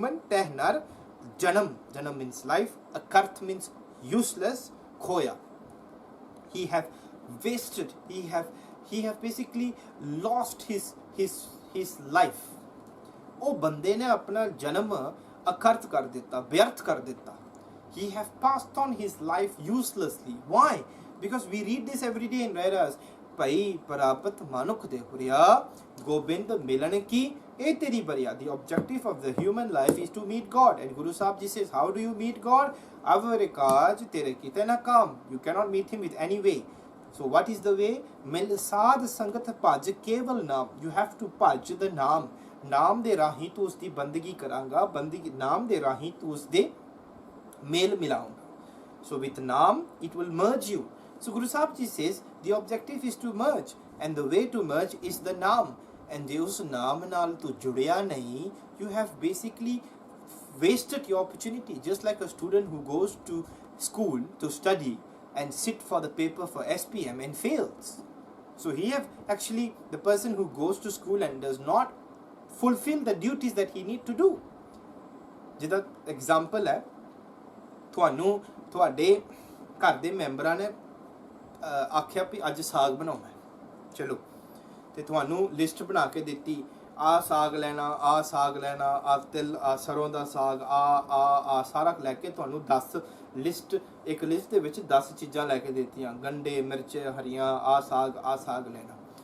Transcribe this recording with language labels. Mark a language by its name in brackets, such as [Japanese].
[English] teh nar, janam means life, akarth means useless, khoya, he have wasted, he have basically lost his life। [Punjabi] ਉਹ ਬੰਦੇ ਨੇ ਆਪਣਾ ਜਨਮ ਅਕਰਥ ਕਰ ਦਿੱਤਾ, ਵਿਅਰਥ ਕਰ ਦਿੱਤਾ। [English] he have passed on his life uselessly। why? because we read this every day in Vedas, [Punjabi] ਭਈ ਪ੍ਰਾਪਤ ਮਨੁੱਖ ਦੇ ਹੁਰਿਆ, ਗੋਬਿੰਦ ਮਿਲਣ ਕੀ ਇਹ ਤੇਰੀ ਬਰਿਆ। [English] The objective of the human life is to meet God, and Guru Sahib ji says, how do you meet God? [Punjabi] ਅਵਰ ਕਾਜ ਤੇਰੇ ਕੀਤੇ ਨਾ ਕਾਮ, [English] you cannot meet him with any way। so what is the way? [Punjabi] ਮਿਲ ਸਾਧ ਸੰਗਤ ਭਜ ਕੇਵਲ ਨਾਮ, [English] you have to [Punjabi] ਭਜ the ਨਾਮ, ਨਾਮ ਦੇ ਰਾਹੀਂ ਤੂੰ ਉਸਦੀ ਬੰਦਗੀ ਕਰਾਂਗਾ, ਬੰਦਗੀ ਨਾਮ ਦੇ ਰਾਹੀਂ ਤੂੰ ਉਸਦੇ ਮੇਲ ਮਿਲਾਉਂਗਾ। [English] so with ਨਾਮ it will merge you। so Guru Sahib ji says the objective is to merge, and the way to merge is the naam। and [Punjabi] ਜੇ ਉਸ ਨਾਮ ਨਾਲ ਤੂੰ ਜੁੜਿਆ ਨਹੀਂ, [English] you have basically wasted your opportunity, just like a student who goes to school to study and sit for the paper for SPM and fails। so he have actually, the person who goes to school and does not fulfill the duties that he need to do। [Punjabi] ਜਿਹਦਾ example ਹੈ, ਤੁਹਾਨੂੰ ਤੁਹਾਡੇ ਘਰ ਦੇ ਮੈਂਬਰਾਂ ਨੇ ਆਖਿਆ ਵੀ ਅੱਜ ਸਾਗ ਬਣਾਉਣਾ, ਚਲੋ, ਤੇ ਤੁਹਾਨੂੰ ਲਿਸਟ ਬਣਾ ਕੇ ਦਿੱਤੀ, ਆਹ ਸਾਗ ਲੈਣਾ, ਆਹ ਸਾਗ ਲੈਣਾ, ਆਹ ਤਿਲ, ਆਹ ਸਰੋਂ ਦਾ ਸਾਗ, ਆ ਸਾਰਾ ਲੈ ਕੇ ਤੁਹਾਨੂੰ 10 ਲਿਸਟ, ਇੱਕ ਲਿਸਟ ਦੇ ਵਿੱਚ 10 ਚੀਜ਼ਾਂ ਲੈ ਕੇ ਦਿੱਤੀਆਂ, ਗੰਡੇ, ਮਿਰਚ ਹਰੀਆਂ, ਆਹ ਸਾਗ ਲੈਣਾ।